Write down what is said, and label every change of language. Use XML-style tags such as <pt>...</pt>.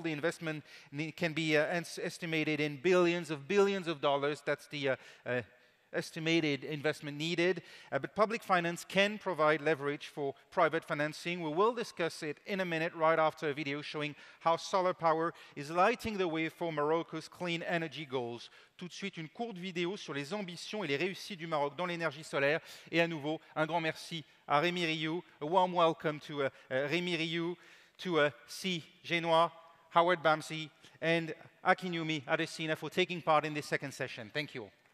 <en>The investment can be estimated in billions of dollars. That's the estimated investment needed, but public finance can provide leverage for private financing. We will discuss it in a minute, right after a video showing how solar power is lighting the way for Morocco's clean energy goals.</en> <fr>Tout de suite, une courte vidéo sur les ambitions et les réussites du Maroc dans l'énergie solaire. Et à nouveau, un grand merci à Rémi Rioux.</fr> <en>A warm welcome to Rémi Rioux, to C. Génois, Howard Bamsey, and Akinyumi Adesina for taking part in this second session. Thank you all.</en>